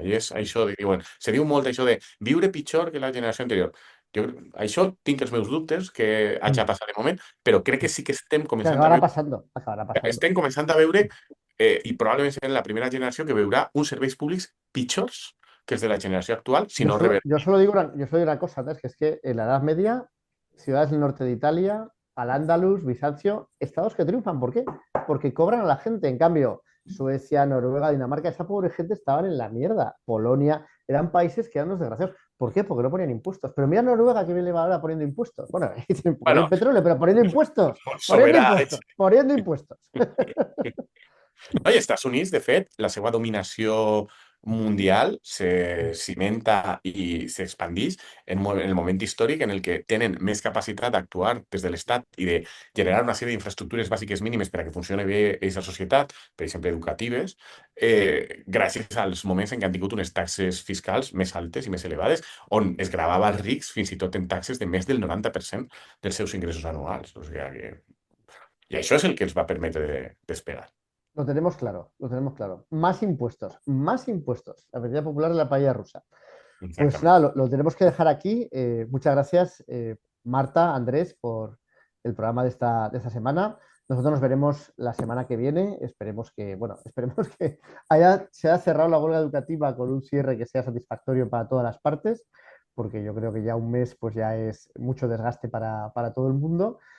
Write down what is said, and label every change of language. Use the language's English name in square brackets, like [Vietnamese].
[Catalan] I és això, se diu molt això de viure pitjor que la generació anterior. Jo, això tinc els meus dubtes que hagi passat de moment, però crec que sí que estem començant a veure, [Spanish] Acabará pasando. [Catalan] estem començant a veure i probablement serà la primera generació que veurà uns serveis públics pitjors que els de la generació actual, si no revertim. [Spanish] Yo solo digo una cosa, ¿no? Es que en la Edad Media, ciudades del norte de Italia, Al-Ándalus, Bizancio, estados que triunfan. ¿Por qué? Porque cobran a la gente. En cambio, Suecia, Noruega, Dinamarca, esa pobre gente estaban en la mierda. Polonia, eran países que eran unos desgraciados. ¿Por qué? Porque no ponían impuestos. Pero mira Noruega que bien le va ahora poniendo impuestos. Bueno, tienen poco Bueno, petróleo, pero poniendo impuestos. Poniendo [Catalan] soberà. [Spanish] impuestos. Poniendo impuestos. [Catalan] No, i Estats Units, de fet, la seva dominació mundial se cimenta i s'expandix en el moment històric en el que tenen més capacitat d'actuar des de l'Estat i de generar una sèrie d'infraestructures bàsiques mínimes per a que funcioni bé aquesta societat, per exemple, educatives, gràcies als moments en què han tingut unes taxes fiscals més altes i més elevades, on es gravava els rics fins i tot en taxes de més del 90% dels seus ingressos anuals. O sigui que... I això és el que els va permetre despegar. [Spanish] Lo tenemos claro, lo tenemos claro. Más impuestos, más impuestos. La medida popular de la paella rusa. Pues [Catalan] Exactament. [Spanish] nada, lo tenemos que dejar aquí. Muchas gracias, Marta, Andrés, por el programa de esta semana. Nosotros nos veremos la semana que viene. Esperemos que, bueno, esperemos que se haya cerrado la huelga educativa con un cierre que sea satisfactorio para todas las partes, porque yo creo que ya un mes pues ya es mucho desgaste para todo el mundo.